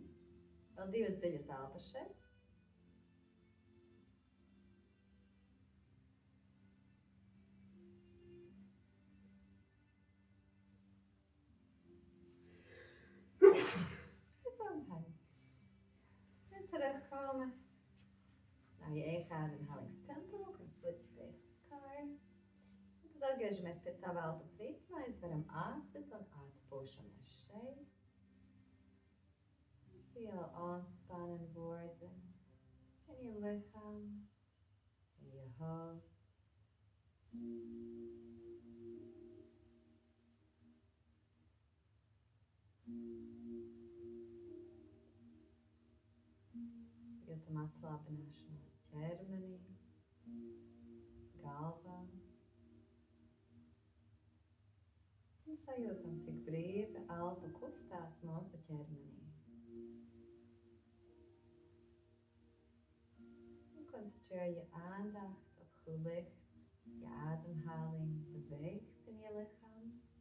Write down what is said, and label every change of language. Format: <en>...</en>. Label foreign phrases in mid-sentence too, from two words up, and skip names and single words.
<lv>Vēl 2 dziļas elpas šeit.</lv> <nl>Gezondheid. En terugkomen naar je eigen ademhalingstempo. Een voet tegen elkaar.</nl> <lv>En tad atgriežamies pie sava elpas ritma, aizveram acis un atpūšamies šeit.</lv> <nl>Heel ontspannen worden in je lichaam, in je hoofd.</nl> <lv>Jūtam atslābināšanos ķermenī, galvā. Un sajūtam, cik brīvi elpa kustās mūsu ķermenī.</lv> <nl>Concentreer je aandacht op hoe licht je ademhaling beweegt in je lichaam.</nl>